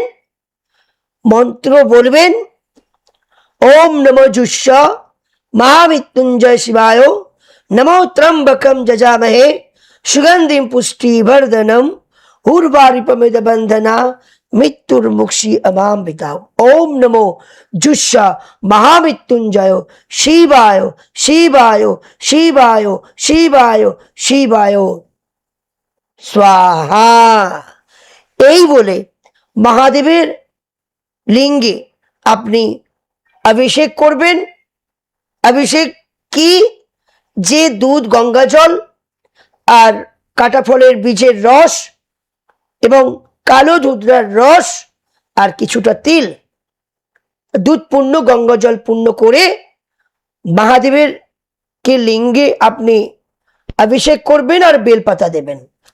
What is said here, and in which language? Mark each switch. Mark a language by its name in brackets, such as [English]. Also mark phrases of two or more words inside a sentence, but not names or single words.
[Bangla] মন্ত্র বলবেন, [Sanskrit] ওম নমো জুষ্য মহামৃত্যুঞ্জয় শিবায় নমো ত্র্যম্বকম যজামহে সুগন্ধিম পুষ্টিবর্ধনম উর্বারিপমেদ বন্ধনা মৃত্যুর্মুক্ষী অমামৃতা। ওম নমো জুষ্য মহামৃত্যুঞ্জয় শিবায় শিবায় শিবায় শিবায় শিবায় স্বাহা। [Bangla] এই বলে মহাদেবের লিঙ্গে আপনি অভিষেক করবেন। অভিষেক কি? যে দুধ, গঙ্গা জল আর কাটা ফলের বীজের রস এবং কালো ধুতরার রস আর কিছুটা তিল, দুধ পূর্ণ গঙ্গা জল পূর্ণ করে মহাদেবের কে লিঙ্গে আপনি অভিষেক করবেন আর বেলপাতা দেবেন।